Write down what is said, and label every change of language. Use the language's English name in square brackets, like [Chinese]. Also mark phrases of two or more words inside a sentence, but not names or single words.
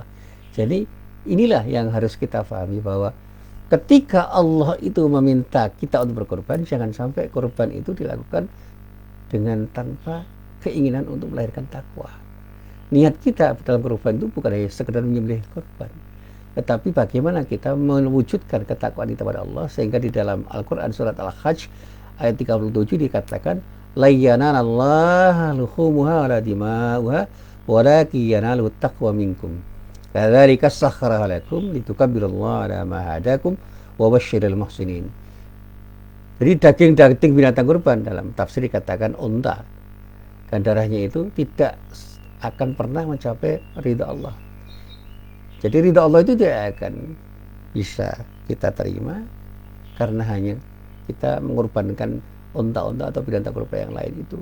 [Indonesian] Jadi inilah yang harus kita pahami, bahwa ketika Allah itu meminta kita untuk berkorban, jangan sampai korban itu dilakukan dengan tanpa keinginan untuk melahirkan takwa. Niat kita dalam korban itu bukan hanya sekedar menyembelih korban, tetapi bagaimana kita mewujudkan ketakwaan kita kepada Allah, sehingga di dalam Al-Quran surat Al-Hajj ayat 37 dikatakan, [Arabic] لا ينال الله لحومها ولا دماؤها ولكن يناله تقوى منكم كذلك سخرها لكم لتكبروا الله على ما هداكم وبشر المحسنين. [Indonesian] Jadi daging-daging binatang kurban dalam tafsir dikatakan unta, dan darahnya itu tidak akan pernah mencapai ridha Allah. Jadi ridha Allah itu tidak akan bisa kita terima karena hanya kita mengorbankan unta-unta atau binatang kurban yang lain itu.